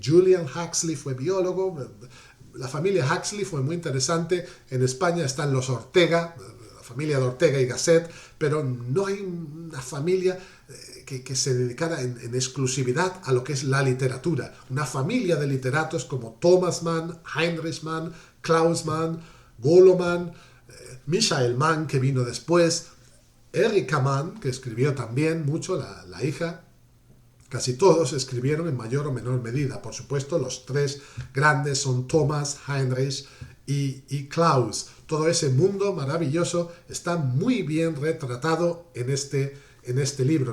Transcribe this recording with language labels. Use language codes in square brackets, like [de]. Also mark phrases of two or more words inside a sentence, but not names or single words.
[es] Julian Huxley fue biólogo. La familia Huxley fue muy interesante. En España están los Ortega, la familia de Ortega y Gasset, pero no hay una familia que se dedicara en exclusividad a lo que es la literatura. Una familia de literatos como Thomas Mann, Heinrich Mann, Klaus Mann, Gollo Mann, Michael Mann, que vino después, Erika Mann, que escribió también mucho, la hija. Casi todos escribieron en mayor o menor medida. Por supuesto, los tres grandes son Thomas, Heinrich y Klaus. Todo ese mundo maravilloso está muy bien retratado en este libro.